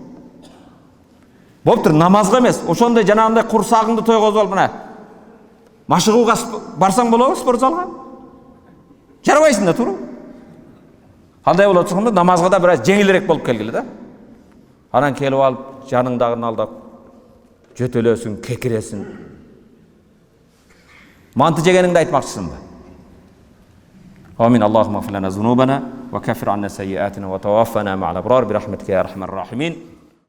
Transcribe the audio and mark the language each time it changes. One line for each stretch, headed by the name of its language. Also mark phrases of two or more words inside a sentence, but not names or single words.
Kyrgyz: Болуптур, намазга эмес, ошондой жанагындай курсагыңды тойгозуп алып мына машыгууга барсаң болобу спортзалга? Жарабайсың да туура. Кандай болот десеңде, намазга да бир аз жеңилирээк болуп келгиле да. Анан келип алып, жаныңдагыны алдап жөтөлөсүң, кекиресиң. Mantık жегениңди айтмакчысың ба?
Arabic: Амин. اللهم اغفر لنا ذنوبنا وكفر عنا سيئاتنا وتوفنا مع الأبرار برحمتك يا أرحم الراحمين.